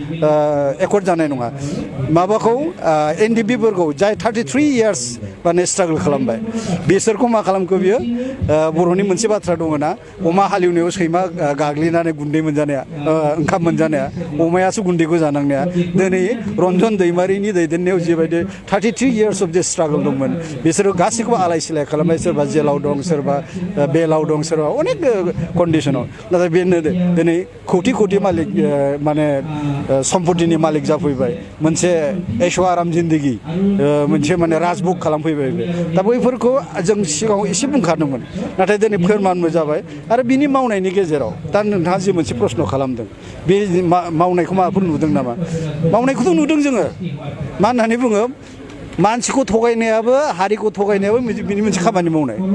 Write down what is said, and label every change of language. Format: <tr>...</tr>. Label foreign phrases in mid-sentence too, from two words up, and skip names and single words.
<brx>एकर्ड जानाय नङा माबाखौ एनडिपिफोरखौ जाय 33 years माने स्ट्रागल खालामबाय बिसोरखौ मा खालामखो बियो बर'नि मोनसे बाथ्रा दङ ना अमा हालेवनायाव सैमा गाग्लिनानै गुन्दै मोनजानाया ओंखाम मोनजानाया अमायासो गुन्दैखौ जानांनाया दिनै रन्जन दैमारिनि दैदेननायाव जिबायदि</brx> <en>33 years of this struggle</en> <brx>दंमोन बिसोरो गासैखौबो आलाय सिलाय खालामबाय सोरबा जेलाव दं सोरबा बेलाव दं सोरबा अनेक कन्डिशनाव नाथाय बेनो दिनै कोटि कोटि मालिक माने सम्पतिनि मालिक जाफैबाय मोनसे ऐशो आराम जिन्दगी मोनसे माने राजभोग खालामफैबाय बे दा बैफोरखौ जों सिगाङाव एसे बुंखादोंमोन नाथाय दिनै फोरमानबो जाबाय आरो बिनि मावनायनि गेजेराव दा नोंथाङा जि मोनसे प्रश्न खालामदों बे मावनायखौ माबाफोर नुदों नामा मावनायखौथ' नुदों जोङो मा होननानै बुङो मानसिखौ थगायनायाबो हारिखौ थगायनायाबो बिनि मोनसे खामानि मावनाय</brx>